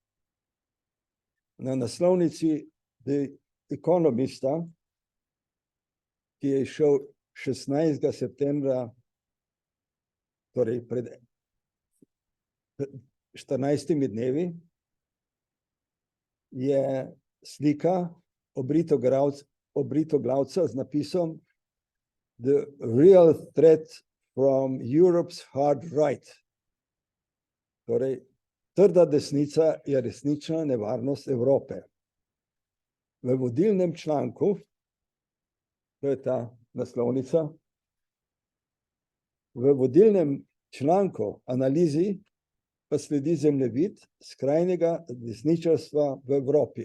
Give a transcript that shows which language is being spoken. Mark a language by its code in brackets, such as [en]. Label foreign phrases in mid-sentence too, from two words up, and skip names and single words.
[sl] Na naslovnici The Economista, ki je izšel 16. septembra, torej pred 14 dnevi, je slika obritoglavca z napisom [en] The real threat from Europe's hard right. [sl] Torej, trda desnica je resnična nevarnost Evrope. V vodilnem članku, to je ta naslovnica, v vodilnem članku analizi pa sledi zemljevid skrajnega desničarstva v Evropi.